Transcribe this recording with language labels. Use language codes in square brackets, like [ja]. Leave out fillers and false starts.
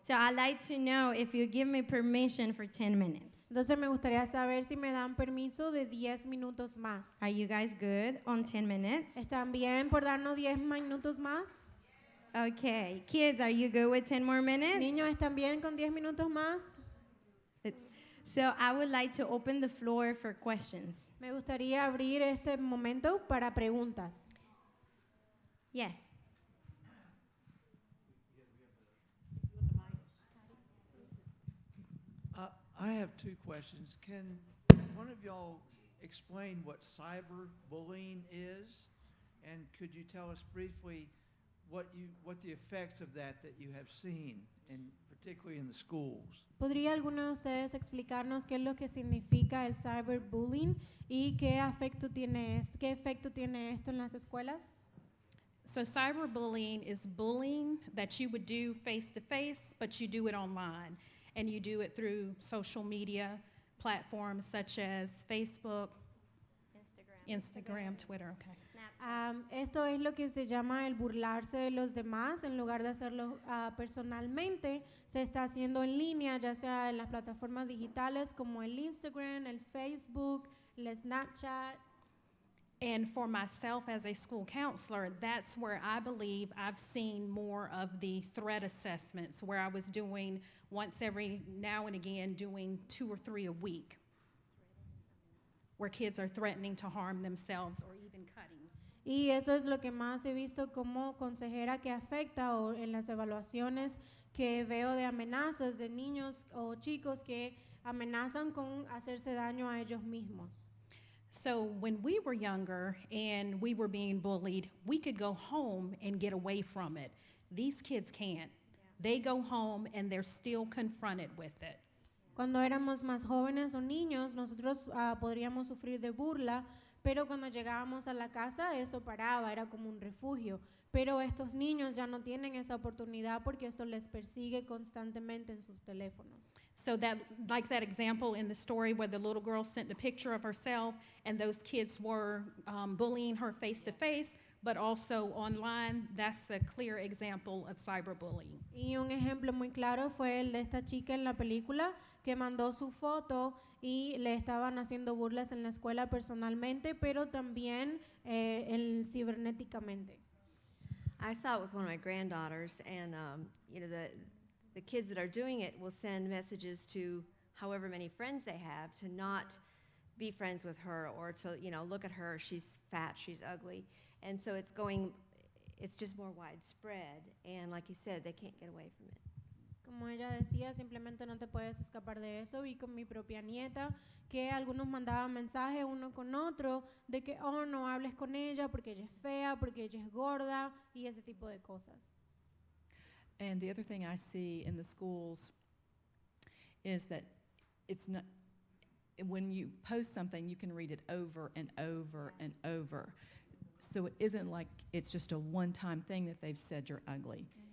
[en] So I'd like to know if you give me permission for 10 minutes. [es] Entonces me gustaría saber si me dan permiso de 10 minutos más. [en] Are you guys good on 10 minutes? [es] ¿Están bien por darnos 10 minutos más? [en] Okay. Kids, are you good with 10 more minutes? [es] Niños, ¿están bien con 10 minutos más? [en] So I would like to open the floor for questions. [es] Me gustaría abrir este momento para preguntas. [en] Yes. I have two questions. Can one of y'all explain what cyberbullying is? And could you tell us briefly what the effects of that you have seen in particularly in the schools. [es] ¿Podría alguno de ustedes explicarnos qué es lo que significa el cyberbullying y qué efecto tiene esto en las escuelas? [en] So cyberbullying is bullying that you would do face to face, but you do it online. And you do it through social media platforms such as Facebook, Instagram, Twitter, okay. [es] Esto es lo que se llama el burlarse de los demás. En lugar de hacerlo personalmente, se está haciendo en línea, ya sea en las plataformas digitales como el Instagram, el Facebook, el Snapchat. [en] And for myself as a school counselor, that's where I believe I've seen more of the threat assessments, where I was doing once every now and again, doing 2 or 3 a week, where kids are threatening to harm themselves or even cutting. [es] Y eso es lo que más he visto como consejera que afecta o en las evaluaciones que veo de amenazas de niños o chicos que amenazan con hacerse daño a ellos mismos. [en] So when we were younger and we were being bullied, we could go home and get away from it. These kids can't. They go home and they're still confronted with it. [es] Cuando éramos más jóvenes o niños, nosotros podríamos sufrir de burla, pero cuando llegábamos a la casa eso paraba, era como un refugio. Pero estos niños ya no tienen esa oportunidad porque esto les persigue constantemente en sus teléfonos. [en] So that, like that example in the story where the little girl sent a picture of herself and those kids were bullying her face to face, but also online, that's a clear example of cyberbullying. [es] Y un ejemplo muy claro fue el de esta chica en la película que mandó su foto y le estaban haciendo burlas en la escuela personalmente, pero también cibernéticamente. [en] I saw it with one of my granddaughters, and you know, the kids that are doing it will send messages to however many friends they have to not be friends with her, or to, you know, look at her, she's fat, she's ugly. And so it's just more widespread, and like you said, they can't get away from it. [es] Como ella decía, simplemente no te puedes escapar de eso. Vi con mi propia nieta que algunos mandaban mensajes uno con otro de que, oh, no hables con ella porque ella es fea, porque ella es gorda y ese tipo de cosas. [en] And the other thing I see in the schools is that it's not, when you post something, you can read it over and over and over. So it isn't like it's just a one-time thing that they've said you're ugly.